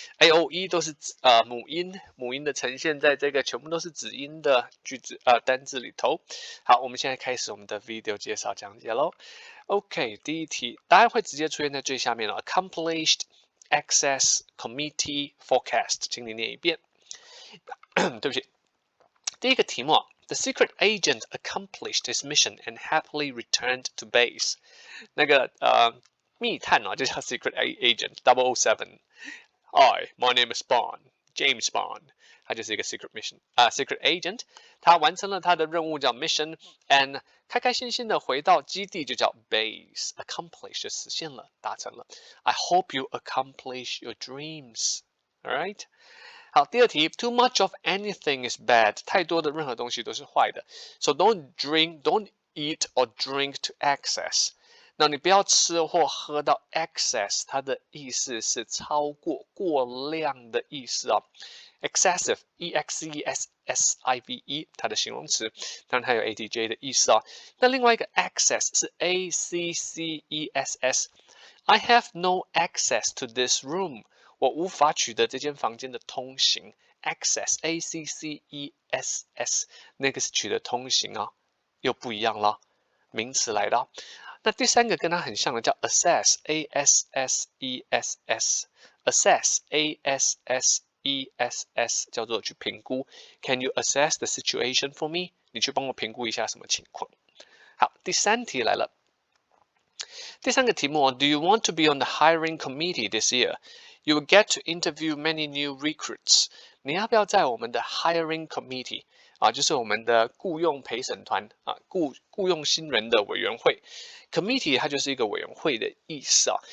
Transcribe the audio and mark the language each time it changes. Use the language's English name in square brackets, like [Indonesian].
[Chinese] AOE 都是母音的呈現在這個全部都是子音的句子單字裡頭。好，我們現在開始我們的 video 介紹講解嘍。OK， 第一題答案會直接出現在最下面了 ， [English] Accomplished Access Committee Forecast， [Chinese] 請你念一遍。對不起。第一個題目 [English] The secret agent accomplished his mission and happily returned to base。 [Chinese] 那個密探就叫 secret agent 007。 [English] My name is Bond, James Bond。 [Chinese] 他就是一個 [English] secret agent。 [Chinese] 他完成了他的任務叫 mission and 開開心心的回到基地就叫 base。 accomplish 就實現了，達成了。 [English] I hope you accomplish your dreams. Alright。 [Chinese] 好，第2題 ， [English] Too much of anything is bad， [Chinese] 太多的任何東西都是壞的。 [English] So don't eat or drink to excess。 [Chinese] 那你不要吃或喝到 excess， 它的意思是超過、過量的意思哦。 excessive E-X-E-S-S-I-V-E， 它的形容詞，當然它有 ATJ 的意思哦。那另外一個 [English] access 是 A-C-C-E-S-S。I have no access to this room。 [Chinese] 我無法取得這間房間的通行 ，access A-C-C-E-S-S， 那個是取得通行哦，又不一樣了，名詞來的。那第3個跟它很像的叫 assess A-S-S-E-S-S，assess A-S-S-E-S-S 叫做去評估。 [English] Can you assess the situation for me？ [Chinese] 你去幫我評估一下什麼情況？好，第3題來了。第3個題目 [English] Do you want to be on the hiring committee this year？You will get to interview many new recruits。 [Chinese] 你要不要在我們的 hiring committee 就是我們的雇用陪審團雇用新人的委員會 committee 它就是一個委員會的意思啊。